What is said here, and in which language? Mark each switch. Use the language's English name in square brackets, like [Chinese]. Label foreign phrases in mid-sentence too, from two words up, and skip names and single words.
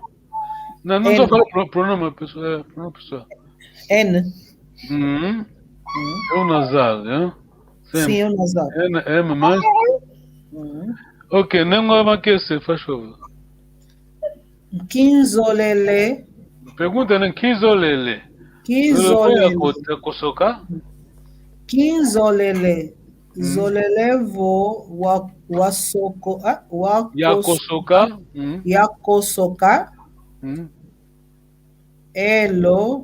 [Portuguese] Não estou falando pronome pessoa. Primeira pessoa. N. É o nasal, né? Sim, é o nasal. M mais. Ok, não é uma que se faz favor. [Kongo] Kinzolele. [Portuguese] Pergunta, né? [Kongo] Kinzolele. Kinzolele. Kosoka? Kinzolele. Zolelevo wasoko. Yakosoka. Yakosoka. Elo.